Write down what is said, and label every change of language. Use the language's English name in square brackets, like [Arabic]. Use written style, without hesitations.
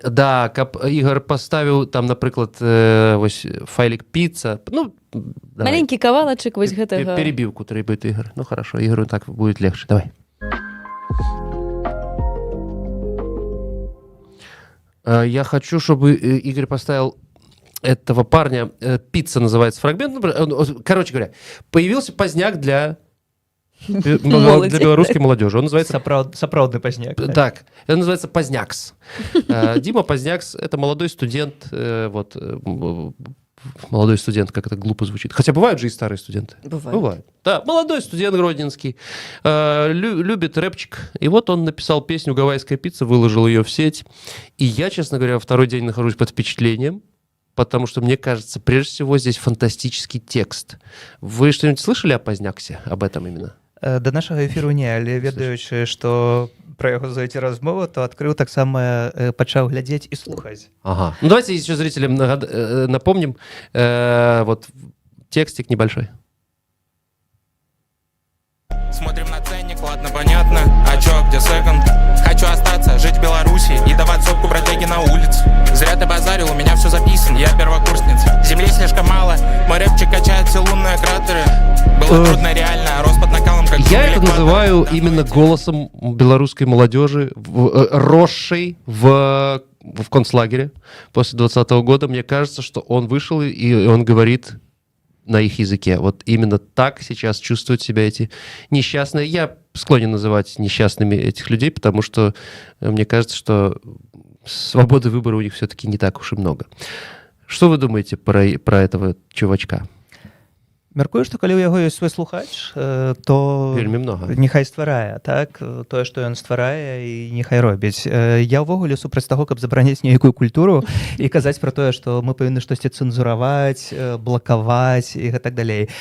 [Belarusian] Да, каб Ігор паставіў там, напрыклад, вось файлік піца. Ну, давай. Маленький кавалачык вось гэтага. [Russian] Перебивку требует Игорь. Ну, хорошо, Игорю так будет легче. Давай. Я хочу, чтобы Игорь поставил этого парня. Пицца называется фрагмент. Короче говоря, появился поздняк для белорусской молодежи. Он называется... [Belarusian] Сапраўдны поздняк. [Russian] Так, это называется Позднякс. Дима Позднякс — это молодой студент, вот, молодой студент, как это глупо звучит. Хотя бывают же и старые студенты. Бывают. Да, молодой студент гродненский, любит рэпчик. И вот он написал песню «Гавайская пицца», выложил ее в сеть. И я, честно говоря, второй день нахожусь под впечатлением, потому что, мне кажется, прежде всего здесь фантастический текст. Вы что-нибудь слышали о Поздняксе, об этом именно? [Belarusian] Да нашага эфіру не, але ведаючы, што пра яго зайти размову, то адкрыў таксама пачаў глядзець і слухаць. Ага. [Russian] Ну давайте еще зрителям напомним. Вот текстик небольшой. Смотрим на ценник, ладно, понятно. А чё, где секонд? Хочу остаться, жить в Беларуси и давать сотку бродяги на улице. Зря ты базарил, у меня все записано, я первокурсница. Земли слишком мало, мой рэпчик качает все лунные кратеры. Было трудно реально, рос под накалом, как... Я это называю именно голосом белорусской молодежи, росшей в концлагере после 20-го года. Мне кажется, что он вышел и он говорит на их языке. Вот именно так сейчас чувствуют себя эти несчастные. Я склонен называть несчастными этих людей, потому что мне кажется, что свободы выбора у них все-таки не так уж и много. Что вы думаете про этого чувачка? [Belarusian] Мяркую, што калі ў яго ёсць свой слухач, то няхай стварае, так? Тое, што ён стварае, і няхай робіць. Я ўвогуле супраць таго, каб забараняць нейкую культуру і казаць пра тое, што мы павінны штосьці цэнзураваць, блакаваць і гэтак далей.